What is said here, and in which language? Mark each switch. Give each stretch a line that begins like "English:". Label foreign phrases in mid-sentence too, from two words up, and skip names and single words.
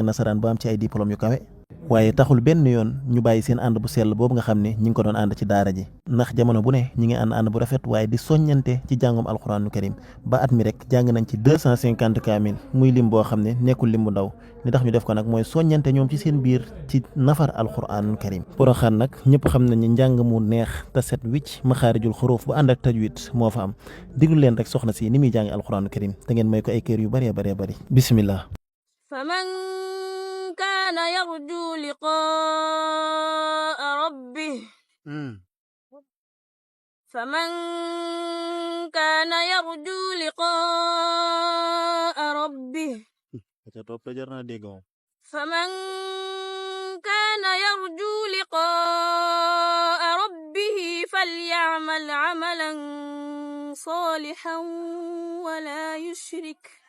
Wolof: nasaraan ba am ci ay diplôme yu kawe waaye taxul benn yoon ñu bàyyi seen ànd bu sell boobu nga xam ne ñi ngi ko doon ànd ci daara ji ndax jamono bu ne ñi ngi ànd bu rafet waaye di soññante ci jàngum
Arabic: القرآن الكريم
Wolof: ba at mi rek jàng nañ ci 250 kaamil muy lim boo xam ne nekkul lim bu ndaw li tax ñu def ko nag mooy soññante ñoom ci seen biir ci nafar
Arabic: القرآن الكريم
Wolof: Porokhane nag ñëpp xam nañ ni njàng mu neex te set wicc
Arabic: مخارج الحروف
Wolof: bu ànd ak tajwid moo fa am diglu leen rek soxna si ni muy jàng
Arabic: القرآن الكريم
Wolof: te ngeen may ko ay kër yu bëree bëree bëri bismillah
Arabic: كان يرجو لقاء ربه فمن كان يرجو لقاء ربه فمن كان يرجو لقاء ربه فليعمل عملا صالحا ولا يشرك